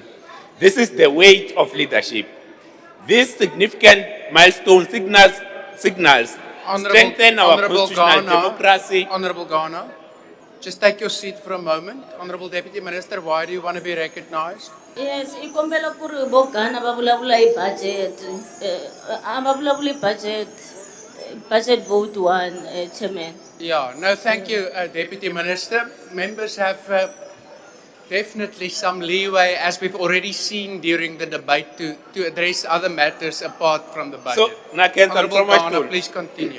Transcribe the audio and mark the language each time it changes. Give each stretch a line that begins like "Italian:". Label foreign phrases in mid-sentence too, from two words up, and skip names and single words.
English: This is the weight of leadership. This significant milestone signals strengthen our constitutional democracy. Honorable Ghana, just take your seat for a moment. Honorable Deputy Minister, why do you want to be recognized? Yes,
Tsonga: ikombela ku ri bogana va vulavula hi budget. Va vulavula hi
English: budget vote 1, Chairman. Yeah, no, thank you, Deputy Minister. Members have definitely some leeway, as we've already seen during the debate, to address other matters apart from the budget. So, Honorable Ghana, please continue.